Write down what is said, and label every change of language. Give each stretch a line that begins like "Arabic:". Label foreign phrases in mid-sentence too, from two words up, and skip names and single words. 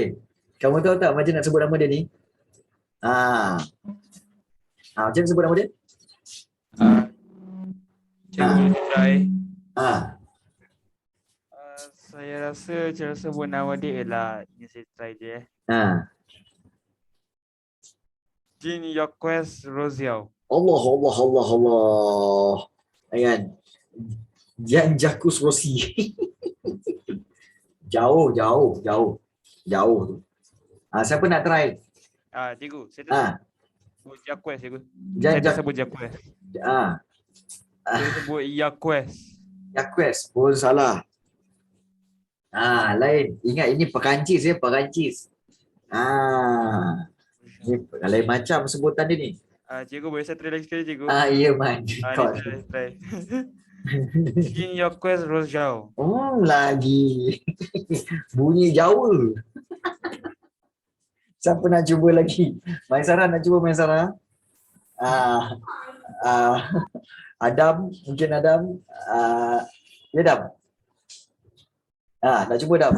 Malay: Kamu tahu tak macam nak sebut nama dia ni? Macam mana sebut nama dia? Cikgu try. Saya rasa cara sebut nama dia ialah, ni saya try je. Jean-Jacques Rousseau. Allah. Kan? Jean-Jacques Rousseau. Jauh tu. Siapa nak try? Cikgu, saya tak sebut Jacques, cikgu. Saya tak sebut Jacques. Saya sebut Jacques. Jacques pun salah. Lain. Ingat ini Perancis ya, Perancis. Ni lain macam sebutan dia ni. Cikgu, boleh saya try lagi sekali, cikgu? Ya, man. Try. Jean-Jacques Rousseau. Lagi. Bunyi Jawa. Siapa nak cuba lagi? Maisara nak cuba, Maisara? Adam, mungkin Adam. Ya, Adam. Nak cuba tak?